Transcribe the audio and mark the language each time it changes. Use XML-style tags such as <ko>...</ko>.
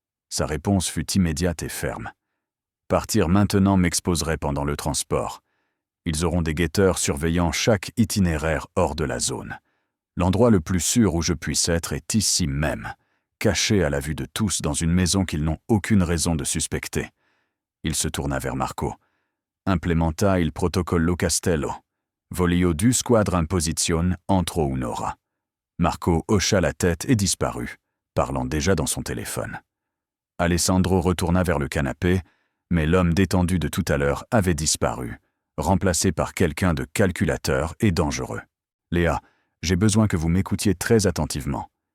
<fr>Sa réponse fut immédiate et ferme. Partir maintenant m'exposerait pendant le transport. Ils auront des guetteurs surveillant chaque itinéraire hors de la zone. L'endroit le plus sûr où je puisse être est ici même, caché à la vue de tous dans une maison qu'ils n'ont aucune raison de suspecter. Il se tourna vers Marco.</fr> <it>Implementa il protocollo Castello. Voglio 2 squadre in posizione entro un'ora.</it> <fr>Marco hocha la tête et disparut, parlant déjà dans son téléphone. Alessandro retourna vers le canapé, mais l'homme détendu de tout à l'heure avait disparu, remplacé par quelqu'un de calculateur et dangereux. « Léa, j'ai besoin que vous m'écoutiez très attentivement.</fr>